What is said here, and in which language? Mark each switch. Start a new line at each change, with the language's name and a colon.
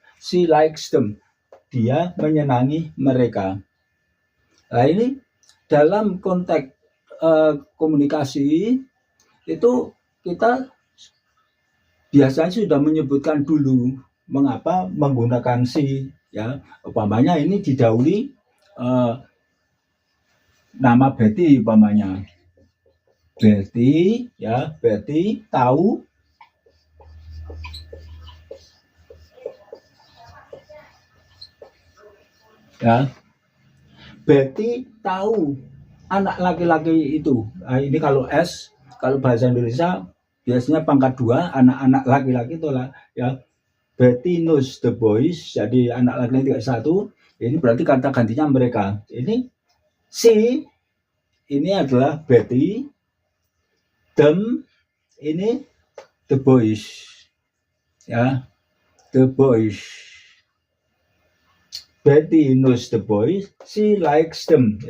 English: She likes them,
Indonesian: dia menyenangi mereka. Nah, ini dalam konteks komunikasi itu kita biasanya sudah menyebutkan dulu mengapa menggunakan she, ya. Umpamanya ini didahului nama Betty, umpamanya Betty, ya. Betty tahu, ya. Betty tahu anak laki-laki itu. Nah, ini kalau S, kalau bahasa Indonesia biasanya pangkat 2, anak-anak laki-laki itu lah, ya.
English: Betty knows the boys,
Indonesian: jadi anak laki-laki satu. Ini berarti kata gantinya mereka. Ini she, ini adalah Betty, them, ini
English: the boys,
Indonesian: ya.
English: The boys. Betty knows the boys, she likes them.